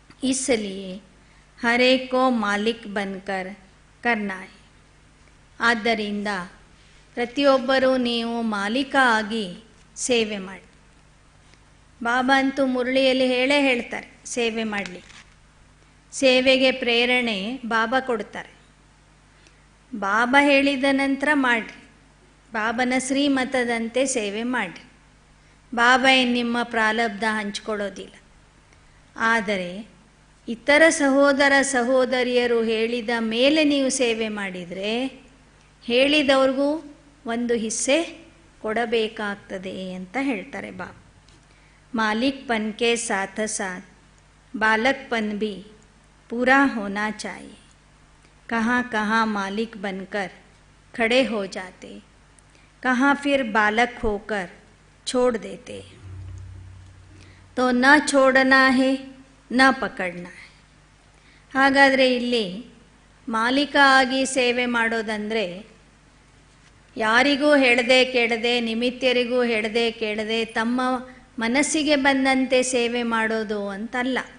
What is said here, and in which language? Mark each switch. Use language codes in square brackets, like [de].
[hi] इसलिए हर एक को मालिक बनकर करना है. [kn] ಆದ್ದರಿಂದ ಪ್ರತಿಯೊಬ್ಬರೂ ನೀವು ಮಾಲೀಕ ಆಗಿ ಸೇವೆ ಮಾಡಿ. ಬಾಬಾ ಅಂತೂ ಮುರಳಿಯಲ್ಲಿ ಹೇಳ್ತಾರೆ ಸೇವೆ ಮಾಡಲಿ. ಸೇವೆಗೆ ಪ್ರೇರಣೆ ಬಾಬಾ ಕೊಡ್ತಾರೆ. ಬಾಬಾ ಹೇಳಿದ ನಂತರ ಮಾಡಿರಿ. ಬಾಬನ ಶ್ರೀಮತದಂತೆ ಸೇವೆ ಮಾಡಿರಿ. ಬಾಬಾ ನಿಮ್ಮ ಪ್ರಾರಬ್ಧ ಹಂಚ್ಕೊಳ್ಳೋದಿಲ್ಲ. ಆದರೆ ಇತರ ಸಹೋದರ ಸಹೋದರಿಯರು ಹೇಳಿದ ಮೇಲೆ ನೀವು ಸೇವೆ ಮಾಡಿದರೆ ಹೇಳಿದವ್ರಿಗೂ ಒಂದು ಹಿಸ್ಸೆ ಕೊಡಬೇಕಾಗ್ತದೆ ಅಂತ ಹೇಳ್ತಾರೆ ಬಾಬಾ. [hi] मालिकपन के साथ साथ बालकपन भी पूरा होना चाहिए. कहाँ कहाँ मालिक बनकर खड़े हो जाते, कहाँ फिर बालक होकर छोड़ देते. तो न छोड़ना है न पकड़ना है. [kn] ಹಾಗಾದರೆ ಇಲ್ಲಿ ಮಾಲೀಕ ಆಗಿ ಸೇವೆ ಮಾಡೋದಂದರೆ ಯಾರಿಗೂ ಹೇಳದೆ ಕೇಳದೆ, ನಿಮಿತ್ತರಿಗೂ ಹೇಳದೆ ಕೇಳದೆ ತಮ್ಮ ಮನಸ್ಸಿಗೆ ಬಂದಂತೆ ಸೇವೆ ಮಾಡೋದು ಅಂತಲ್ಲ.